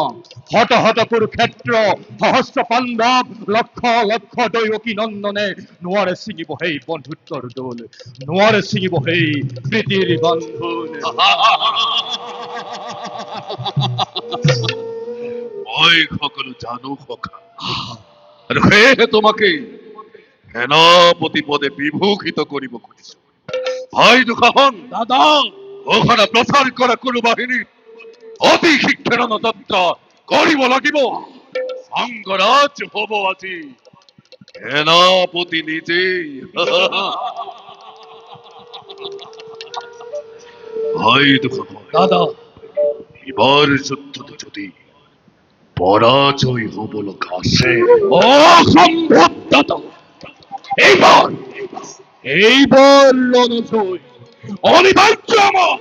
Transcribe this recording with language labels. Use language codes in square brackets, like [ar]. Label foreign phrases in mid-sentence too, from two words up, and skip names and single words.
[as] হত হত কুৰুক্ষেত্ৰ, সহস্ৰ পাণ্ডৱ, লক্ষ লক্ষ দৈৱকী নন্দনে নোৱাৰে ছিঙিব সেই বন্ধুত্বৰ দোল, নোৱাৰে ছিঙিব সেই প্ৰীতিৰ বন্ধন। মই সকলো জানো সখা, আৰু সেয়েহে তোমাকে সেনাপতি পদে বিভূষিত কৰিব খুজিছো। ভাই দুখান দাদা, ওখানে প্ৰচাৰ কৰা কোনো বাহিনী অতি শীঘ্ৰে যাত্ৰা কৰিব লাগিব। অংগৰাজ হব আজি সেনাপতি নিজেই। ভাই দুখান দাদা, এবার যুদ্ধতে যদি পরাজয় হব লগা আছে, অসম্ভব দাদা। এইবার রণজয় অনিবার্য আমার।